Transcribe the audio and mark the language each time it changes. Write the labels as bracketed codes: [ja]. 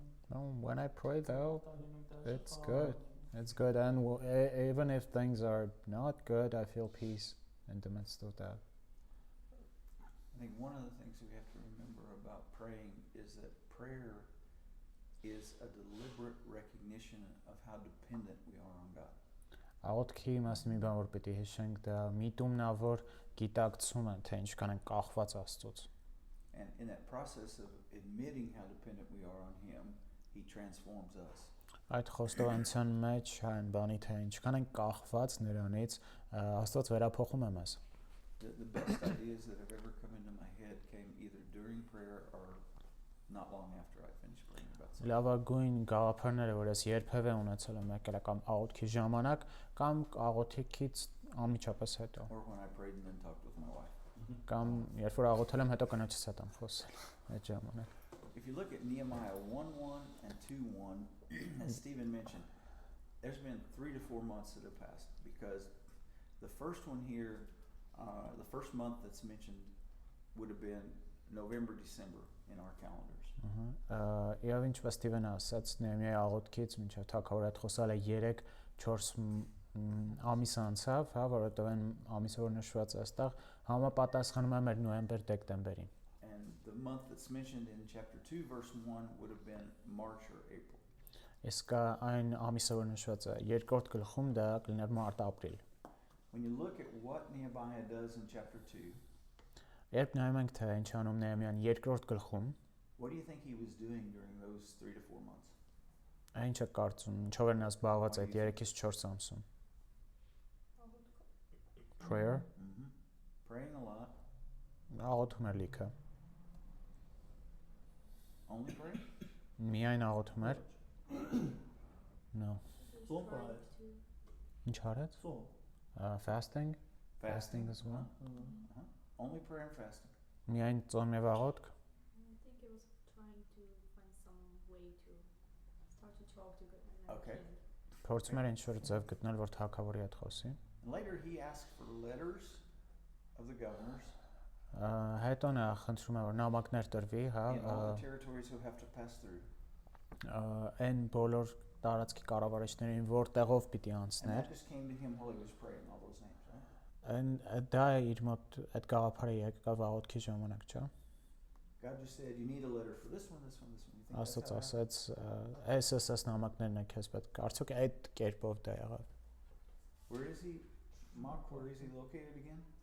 [en] No, when I pray though, it's good. It's good, and even if things are not good, I feel peace in the midst of that. I think one of the things we have to remember about praying is that prayer is a deliberate recognition of how dependent we are on God. [hy] Աղոթքի մասին մի բան որ պիտի հիշենք, դա միտումն է, որ գիտակցում են, թե ինչքան են կախված Աստծուց։ [en] And in that process of admitting how dependent we are on Him, He transforms us. [hy] Այդ խոստովանության մեջ այն բանի թե ինչքան են կախված նրանից, Աստված վերափոխում է մեզ։ [en] The best ideas that have ever come into my head came either during prayer or not long after I finished praying about something. [hy] Լավագույն գաղափարները, որ ես երբևէ ունեցել եմ, եկել է կամ աղոթքի ժամանակ, կամ աղոթքից անմիջապես հետո։ [en] Or when I prayed and then talked with my wife. [hy] Կամ երբ որ աղոթել եմ, հետո կնոջս հետ եմ խոսել այդ ժամանակ։ [en] If you look at Nehemiah 1:1 and 2:1, as Stephen mentioned, there's been 3 to 4 months that have passed because the first one here, the first month that's mentioned would have been November, December in our calendars. [hy] Եվ ինչպես Ստիվենը ասաց, Նեհեմիայի աղոթքից մինչև թագավորը հետ խոսալը 3-4 ամիս անցավ, հա, որովհետև այն ամիսը որ նշված է այստեղ համապատասխանում է մեր նոյեմբեր-դեկտեմբերին։ [en] And the month that's mentioned in chapter 2 verse 1 would have been March or April. [hy] Իսկ այն ամիսը որ նշված է երկրորդ գլխում դա կլիներ մարտ-ապրիլ։ [en] When you look at what Nehemiah does in chapter 2, [hy] Երբ նայում ենք թե ինչ անում Նեհեմիան երկրորդ գլխում, [en] what do you think he was doing during those 3 to 4 months? [hy] ինչ է կարծում, ինչով էր նա զբաղված այդ 3-ից 4 ամսում։ [en] Prayer, Praying a lot. [hy] աղոթում էր լիքը։ [en] Only praying? [hy] Միայն աղոթում էր։ [en] No. [hy] Ծոմ պահել։ Ինչ արեց? Ծոմ։ [en] Fasting, fasting as well. Only prayer and fasting. [hy] Միայն ծոմ եւ աղոթք։ [en] I think it was trying to find some way to start to talk to God and Okay. king. [hy] Փորձում էր ինչ-որ ձև գտնել, որ թագավորի հետ խոսի։ [en] And later he asked for letters of the governors [hy] Հետո նա խնդրում է որ նամակներ տրվի, հա, [en] in all the territories who have to pass through. [hy] այն բոլոր տարածքի կառավարիչներին, որտեղով պիտի [en] And [hy] անցներ։ [en] that just came to him while he was praying all those names, right? [hy] Այն դա է իր մոտ այդ գաղափարը եկավ աղոթքի ժամանակ, չէ՞։ [en] God just said, you need a letter for this one, this one, this one. You think that's [hy] Աստծո [en] how it happened? [hy] ասաց, այս նամակներն է քեզ պետք։ Արդյոք այդ կերպով դա եղավ։ [en] Where is he? Mark, where is he located again?